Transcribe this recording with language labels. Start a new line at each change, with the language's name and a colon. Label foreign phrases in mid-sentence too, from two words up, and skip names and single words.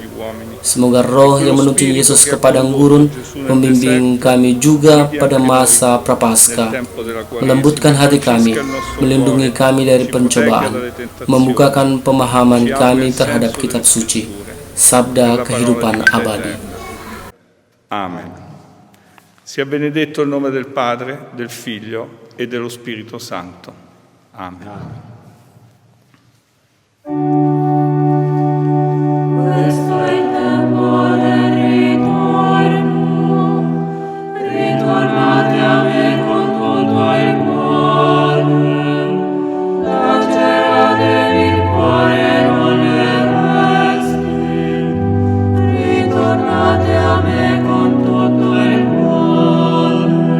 Indonesian: Semoga roh yang menuntun Yesus ke padang gurun membimbing kami juga pada masa Prapaskah, melembutkan hati kami, melindungi kami dari pencobaan, membukakan pemahaman kami terhadap kitab suci, sabda kehidupan abadi. Amen.
Italian: Sia benedetto il nome del Padre, del Figlio e dello Spirito Santo. Amen. Questo è il tempo del ritorno, ritornate a me con tutto il cuore, laceratevi il cuore con le vesti, ritornate a me con tutto il cuore,